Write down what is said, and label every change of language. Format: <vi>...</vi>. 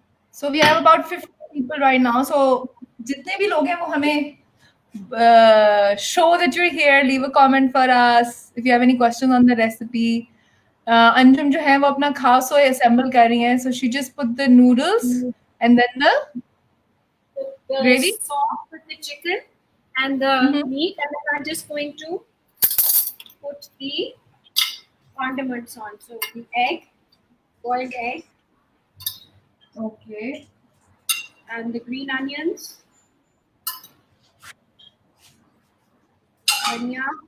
<en>So we have about 50 people right now. So</en> <hi>जितने भी लोग हैं वो हमें</hi> <en>show that you're here, leave a comment for us if you have any questions on the recipe.</en> <hi>Anjum जो है वो अपना खास सोय assemble कर रही हैं.</hi> <en>So she just put the noodles and then the gravy? sauce with the chicken and the meat, and then I'm just going to put the condiments on. So the egg, boiled egg, Okay. and the green onions, dhania.</en>